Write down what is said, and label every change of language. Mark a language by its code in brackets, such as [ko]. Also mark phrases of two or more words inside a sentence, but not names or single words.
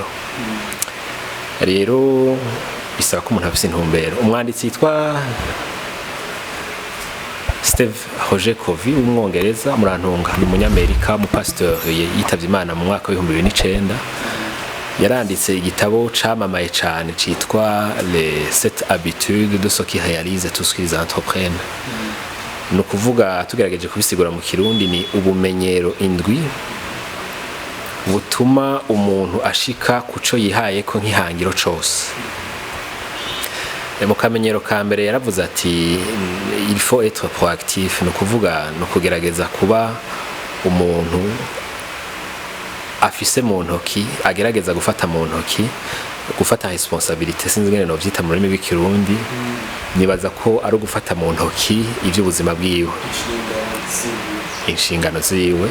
[rn] Rero bisaba ko umuntu afise intumbero. Umwanditsi yitwa Steve Roger Covey w'umwongereza, murantunga, ni umunyamerika, umupasteur yitavye Imana mu mwaka wa 2009. Yaranditse igitabo camamaye cyane citwa Les 7 habitudes de ceux qui réalisent tout ce qu'ils entreprennent. No kuvuga tugerageje kubisigura mu Kirundi ni ubumenyero indwi butuma umuntu ashika kuco yihaye ko nk'ihangiro cose. Mu kamenyero ka mbere yaravuze ati [fr] il faut être proactif, [rn] no kuvuga no kugerageza kuba umuntu afise mu ntoki, agerageza gufata mu ntoki, gufata responsabilité, sinzi ngene no vyita mu rurimi rw'ikirundi. Nibaza ko ari ugufata mu ntoki ivy'ubuzima bwiwe, inshingano ziwe.